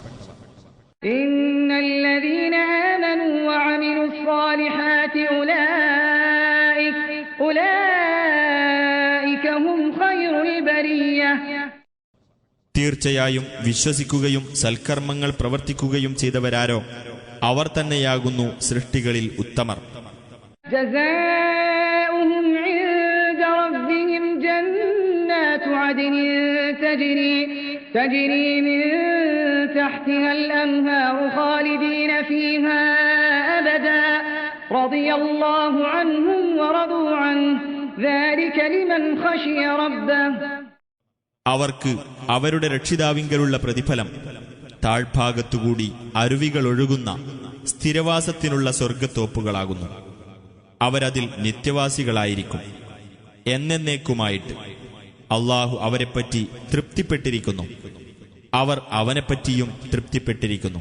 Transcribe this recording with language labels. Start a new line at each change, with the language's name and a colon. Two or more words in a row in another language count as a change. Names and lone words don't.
Arabic: إن الذين آمنوا وعملوا الصالحات أولئك هم خير البرية.
Malayalam: തീർച്ചയായും വിശ്വസിക്കുകയും സൽക്കർമ്മങ്ങൾ പ്രവർത്തിക്കുകയും ചെയ്തവരാരോ അവർ തന്നെയാകുന്നു സൃഷ്ടികളിൽ ഉത്തമർ.
Arabic: جنات عدن تجري من تحتها الأنهار خالدين فيها أبدا رضي الله عنهم ورضوا عنه ذلك لمن خشي ربه.
Malayalam: അവർക്ക് അവരുടെ രക്ഷിതാവിങ്കലുള്ള പ്രതിഫലം താഴ്ഭാഗത്തുകൂടി അരുവികൾ ഒഴുകുന്ന സ്ഥിരവാസത്തിനുള്ള സ്വർഗത്തോപ്പുകളാകുന്നു. അവരതിൽ നിത്യവാസികളായിരിക്കും എന്നേക്കുമായിട്ട്. അല്ലാഹു അവരെപ്പറ്റി തൃപ്തിപ്പെട്ടിരിക്കുന്നു, അവർ അവനെപ്പറ്റിയും തൃപ്തിപ്പെട്ടിരിക്കുന്നു.